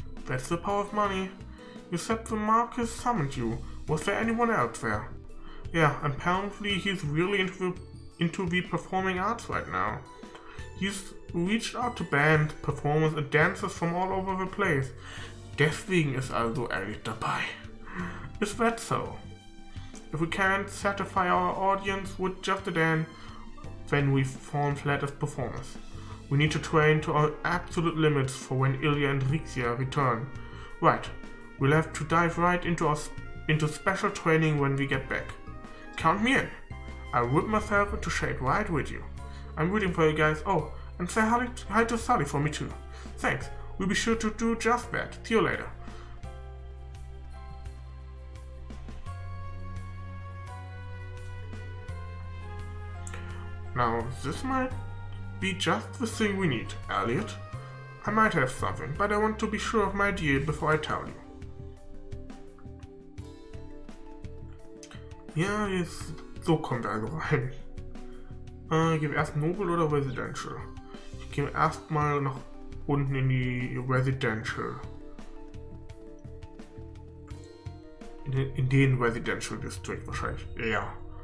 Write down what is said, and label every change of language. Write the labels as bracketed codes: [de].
[en] That's the power of money. You said the Marcus summoned you. Was there anyone else there? Yeah, apparently he's really into the performing arts right now. He's reached out to bands, performers and dancers from all over the place. [de] Deswegen ist also Elliot dabei. [en] Is that so? If we can't satisfy our audience with just a dance, then we've fallen flat as performers. We need to train to our absolute limits for when Ilya and Rixia return. Right, we'll have to dive right into special training when we get back. Count me in. I'll whip myself into shape right with you. I'm rooting for you guys. Oh, and say hi to Sully for me too. Thanks. We'll be sure to do just that. See you later. Now, this might be just the thing we need, Elliot. I might have something, but I want to be sure of my deal before I tell you. [de] Ja, jetzt, so kommt er also rein. Ich gebe erst Noble oder Residential. Ich gehe erstmal nach unten in die Residential. In den Residential District wahrscheinlich. Ja.